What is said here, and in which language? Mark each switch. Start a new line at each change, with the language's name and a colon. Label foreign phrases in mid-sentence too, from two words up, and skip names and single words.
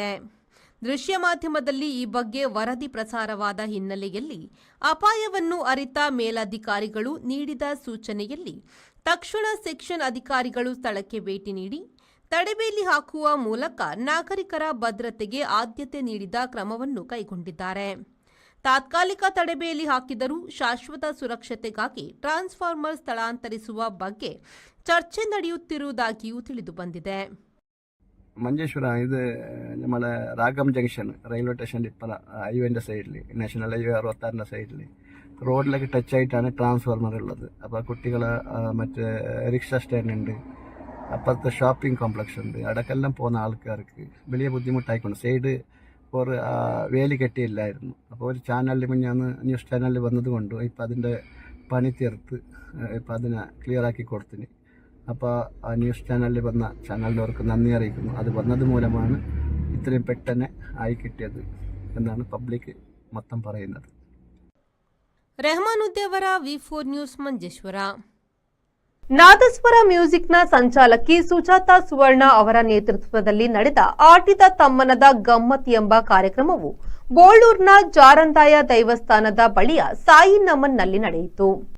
Kannada: ದೃಶ್ಯ ಮಾಧ್ಯಮದಲ್ಲಿ ಈ ಬಗ್ಗೆ ವರದಿ ಪ್ರಸಾರವಾದ ಹಿನ್ನೆಲೆಯಲ್ಲಿ ಅಪಾಯವನ್ನು ಅರಿತ ಮೇಲಧಿಕಾರಿಗಳು ನೀಡಿದ ಸೂಚನೆಯಲ್ಲಿ ತಕ್ಷಣ ಸೆಕ್ಷನ್ ಅಧಿಕಾರಿಗಳು ಸ್ಥಳಕ್ಕೆ ಭೇಟಿ ನೀಡಿ ತಡೆಬೇಲಿ ಹಾಕುವ ಮೂಲಕ ನಾಗರಿಕರ ಭದ್ರತೆಗೆ ಆದ್ಯತೆ ನೀಡಿದ ಕ್ರಮವನ್ನು ಕೈಗೊಂಡಿದ್ದಾರೆ. ತಾತ್ಕಾಲಿಕ ತಡೆಬೇಲಿ ಹಾಕಿದರೂ ಶಾಶ್ವತ ಸುರಕ್ಷತೆಗಾಗಿ ಟ್ರಾನ್ಸ್ಫಾರ್ಮರ್ ಸ್ಥಳಾಂತರಿಸುವ ಬಗ್ಗೆ ಚರ್ಚೆ ನಡೆಯುತ್ತಿರುವುದಾಗಿಯೂ ತಿಳಿದುಬಂದಿದೆ.
Malayalam: ಮಂಜೇಶ್ವರ ഇത് നമ്മളെ രാഗം ജംഗ്ഷൻ റെയിൽവേ സ്റ്റേഷൻ്റെ ഇപ്പറ ഹൈവേൻ്റെ സൈഡിൽ നാഷണൽ ഹൈവേ 66ൻ്റെ സൈഡിൽ റോഡിലേക്ക് ടച്ച് ആയിട്ടാണ് ട്രാൻസ്ഫോർമർ ഉള്ളത്. അപ്പോൾ കുട്ടികൾ മറ്റേ റിക്ഷ സ്റ്റാൻഡ് ഉണ്ട്, അപ്പുറത്തെ ഷോപ്പിംഗ് കോംപ്ലക്സ് ഉണ്ട്, അടക്കെല്ലാം പോകുന്ന ആൾക്കാർക്ക് വലിയ ബുദ്ധിമുട്ടായിക്കൊണ്ട് സൈഡ് ഒരു വേലി കെട്ടിയില്ലായിരുന്നു. അപ്പോൾ ഒരു ചാനലിൽ മുന്നേ ന്യൂസ് ചാനലിൽ വന്നത് കൊണ്ടും ഇപ്പം അതിൻ്റെ പണി തീർത്ത് ഇപ്പം അതിനെ ക്ലിയറാക്കി കൊടുത്തിന്. അപ്പോൾ ആ ന്യൂസ് ചാനലിൽ വന്ന ചാനലിലവർക്ക് നന്ദി അറിയിക്കുന്നു. അത് വന്നത് മൂലമാണ് ഇത്രയും പെട്ടെന്ന് ആയി കിട്ടിയത് എന്നാണ് പബ്ലിക് മൊത്തം പറയുന്നത്.
Kannada: ರೆಹಮಾನುದ್ದೇವರ ವಿ4 ನ್ಯೂಸ್ ಮಂಜೇಶ್ವರ. ನಾದಸ್ವರ ಮ್ಯೂಸಿಕ್ನ ಸಂಚಾಲಕಿ ಸುಜಾತಾ ಸುವರ್ಣ ಅವರ ನೇತೃತ್ವದಲ್ಲಿ ನಡೆದ ಆಟಿದ ತಮ್ಮನದ ಗಮ್ಮತ್ ಎಂಬ ಕಾರ್ಯಕ್ರಮವು ಬೋಳೂರಿನ ಜಾರಂದಾಯ ದೈವಸ್ಥಾನದ ಬಳಿಯ ಸಾಯಿ ನಮನ್ನಲ್ಲಿ ನಡೆಯಿತು.